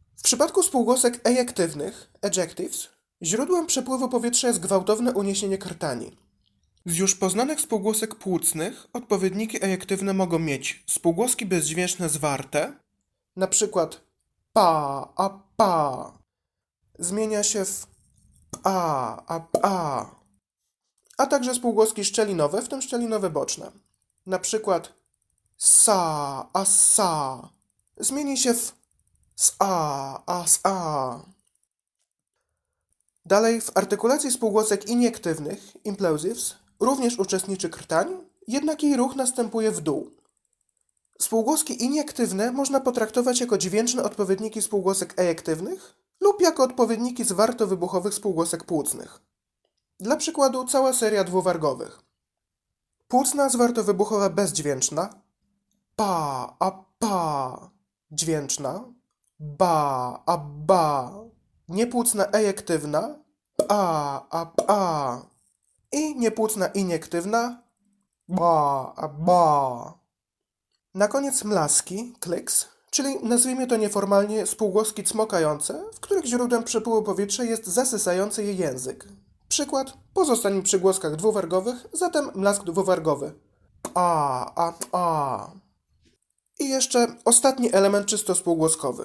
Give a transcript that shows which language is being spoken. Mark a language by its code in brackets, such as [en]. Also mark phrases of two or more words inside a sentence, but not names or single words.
[pl] przypadku spółgłosek ejektywnych, adjectives, źródłem przepływu powietrza jest gwałtowne uniesienie krtani. Z już poznanych spółgłosek płucnych odpowiedniki ejektywne mogą mieć spółgłoski bezdźwięczne zwarte, na przykład pa, a pa, zmienia się w pa, a pa, a także spółgłoski szczelinowe, w tym szczelinowe boczne, na przykład sa, a sa, zmieni się w sa, a sa. Dalej w artykulacji spółgłosek iniektywnych, implosives, również uczestniczy krtań, jednak jej ruch następuje w dół. Spółgłoski iniektywne można potraktować jako dźwięczne odpowiedniki spółgłosek ejektywnych lub jako odpowiedniki zwartowybuchowych spółgłosek płucnych. Dla przykładu cała seria dwuwargowych. Płucna zwartowybuchowa bezdźwięczna, pa, a pa, dźwięczna, ba, a ba, niepłucna ejektywna, pa, a pa i niepłucna iniektywna, ba, a ba. Na koniec mlaski, clicks, czyli nazwijmy to nieformalnie spółgłoski cmokające, w których źródłem przepływu powietrza jest zasysający je język. Przykład, pozostanie przy głoskach dwuwargowych, zatem mlask dwuwargowy. A. I jeszcze ostatni element czysto spółgłoskowy.